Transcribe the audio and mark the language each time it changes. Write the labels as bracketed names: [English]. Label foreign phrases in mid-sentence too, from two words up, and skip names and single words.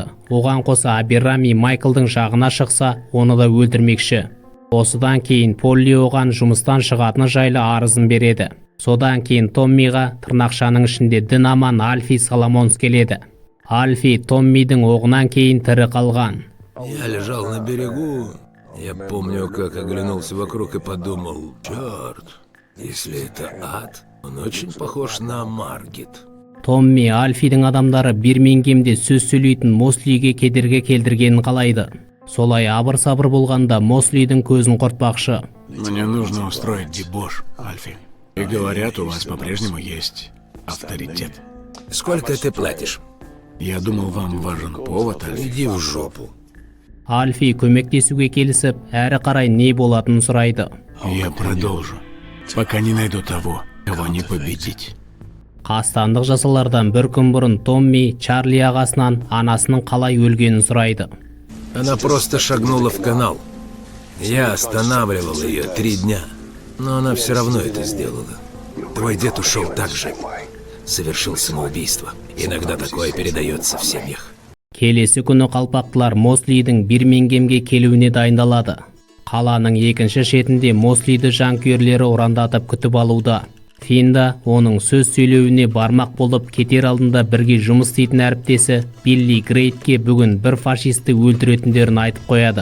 [Kazakh] Оған қоса Аберрами Майклдың жағына шықса, оны да өлтірмекші. Осыдан кейін Полли оған жұмыстан шығатыны жайлы арызын береді. Содан кейін Томмиға тырнақшаның ішінде дін аман Альфи Соломонс келеді. Альфи Томмидің оғынан кейін тірі қалған. [Russian] Я лежал на берегу. Я помню, как оглянулся вокруг и подумал, черт, если это ад, он очень похож на Маргит. [Kazakh] Томми Альфидің адамдары Бирмингемде сөз сөйлейтін Мослиге кедергі келтіргенін қалайды. Солай абыр-сабыр болғанда Мослидің көзін құртпақшы. [Russian] Мне нужно устроить дебош, Альфи. И говорят, у вас по-прежнему есть авторитет. Сколько ты платишь? Я думал, вам важен повод, Альфи. Иди в жопу. [Kazakh] Альфи көмектесуге келісіп, әрі қарай не болатынын сұрайды. [Russian] Я продолжу, пока не найду того, кого не победить. [Kazakh] Қастандық жасалардан бір күн бұрын Томми Чарли ағасынан анасының қалай өлгенін сұрайды. [Russian] Она просто шагнула в канал. Я останавливал ее 3 дня, но она все равно это сделала. Твой дед ушел так же. Совершил самоубийство. Иногда такое передается в семьях. [Kazakh] Келесі күні қалпақтылар Мослидің Бирмингемге келуіне дайындалады. Қаланың екінші шетінде Мослиді жанкүйерлері ұрандатып күтіп алуда. Финда оның сөз сөйлеуіне бармақ болып кетер алдында бірге жұмыс істейтін әріптесі Билли Грейтке бүгін бір фашисті өлтіретіндерін айтып қояды.